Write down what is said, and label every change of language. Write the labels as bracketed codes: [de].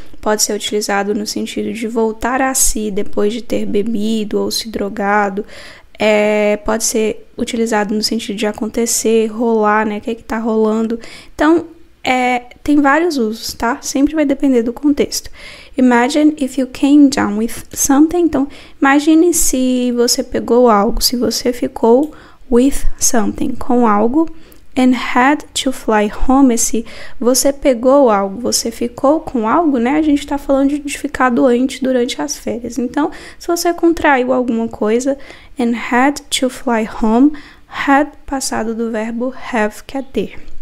[pt] Pode ser utilizado no sentido de voltar a si depois de ter bebido ou se drogado. Pode ser utilizado no sentido de acontecer, rolar, né? O que é que tá rolando? Então, tem vários usos, tá? Sempre vai depender do contexto. [en] Imagine if you came down with something. [pt] Então, imagine se você pegou algo, se você ficou [en] with something, [pt] com algo, [en] And had to fly home, [pt] esse você pegou algo, você ficou com algo, né? A gente está falando de ficar doente durante as férias. Então, se você contraiu alguma coisa, [en] and had to fly home, [pt] had passado do verbo have, que é ter.